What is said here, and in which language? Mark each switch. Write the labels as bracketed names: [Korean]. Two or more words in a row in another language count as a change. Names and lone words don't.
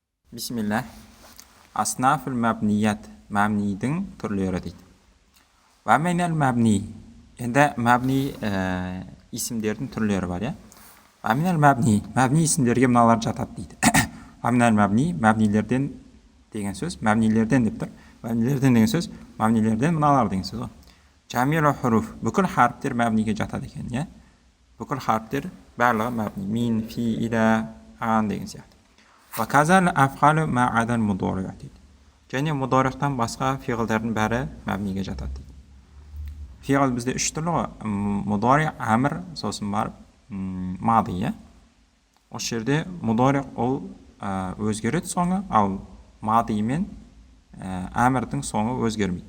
[Arabic] بسم الله. أصناف المبنيات, [Kazakh] мәбнидің түрлері дейді. [Arabic] ومن المبني. [Kazakh] Енді мәбни исімдердің түрлері бар, [Arabic] ومن المبني, [Kazakh] мәбни исімдерге мыналар жатады дейді. [Arabic] ومن المبني, [Kazakh] мәбнилерден деген сөз, мәбнилерден деп тұр. Мәбнилерден деген сөз, мәбнилерден мыналар деген сөз. [Arabic] جميع الحروف, [Kazakh] бүкіл харптер мәбниге жатады екен, Бүкіл харптер барлығы мәбни. [Arabic] من، في، إلى، أن [Kazakh] деген сияқты. [Arabic] وكذا الأفعال ما عدا المضارع дейді. [Kazakh] Және мудориқтан басқа фиғылдардың бәрі мәбниге жатады дейді. Фиғыл бізде үш түрлі ғой. Мудори, әмір, сосын барып мады, Осы жерде мудори ол өзгереді соңы, ал мады мен әмірдің соңы өзгермейді.